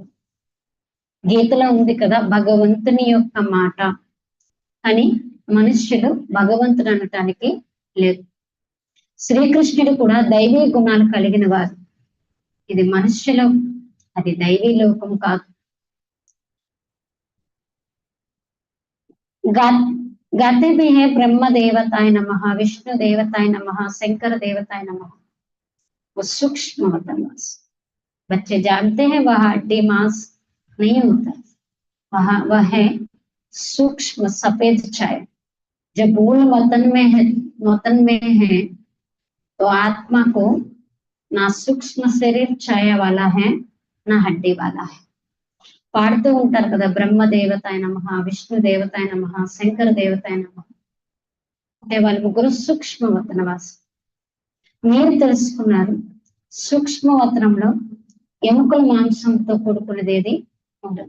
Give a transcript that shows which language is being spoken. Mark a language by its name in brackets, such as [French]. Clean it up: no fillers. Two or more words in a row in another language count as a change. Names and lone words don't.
[Telugu] గీతలో ఉంది కదా భగవంతుని యొక్క మాట, కానీ మనుష్యుడు భగవంతుడు అనటానికి లేదు. శ్రీకృష్ణుడు కూడా దైవీ గుణాలు కలిగిన వారు. ఇది మనుష్యులో, అది దైవీ లోకం కాదు. [Hindi] गाते भी है [Sanskrit] ब्रह्म देवताय नमः, विष्णु देवताय नमः, शंकर देवताय नमः. [Hindi] वो सूक्ष्म मांस. बच्चे जानते हैं वह हड्डी मांस नहीं होता, वह है सूक्ष्म सफेद छाया. जब मूल वतन में है तो आत्मा को ना सूक्ष्म शरीर छाया वाला है ना हड्डी वाला है. [Telugu] పాడుతూ ఉంటారు కదా [Sanskrit] బ్రహ్మ దేవతాయ నమః, విష్ణు దేవతాయ నమః, శంకర దేవతాయ నమః. [Telugu] అంటే వాళ్ళు ముగ్గురు సూక్ష్మవతనవాసి. మీరు తెలుసుకున్నారు సూక్ష్మవతనంలో ఎముకల మాంసంతో కూడుకున్నది ఏది ఉండదు.